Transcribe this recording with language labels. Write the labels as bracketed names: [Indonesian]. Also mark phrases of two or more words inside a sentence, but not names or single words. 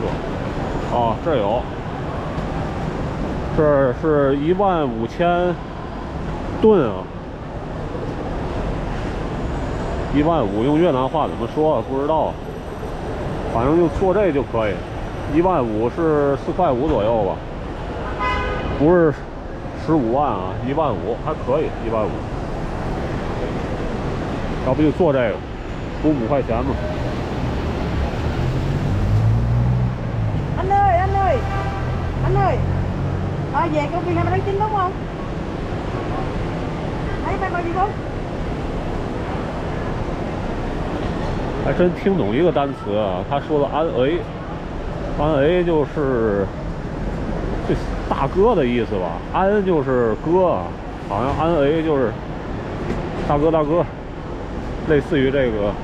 [Chinese] 哦，这有，这是15000吨啊，15000用越南话怎么说不知道，反正就做这就可以。15000是4块5左右吧，不是15万啊，15000还可以，15000。要不就做这个。补5块钱嘛。 [Vietnamese] Anh ơi, anh ơi, anh ơi, về công viên 20/9 đúng không? Thấy phải bao nhiêu không? [Chinese] 还真听懂一个单词啊，他说的安 A 就是这大哥的意思吧，安就是哥，好像安 A 就是大哥，类似于这个。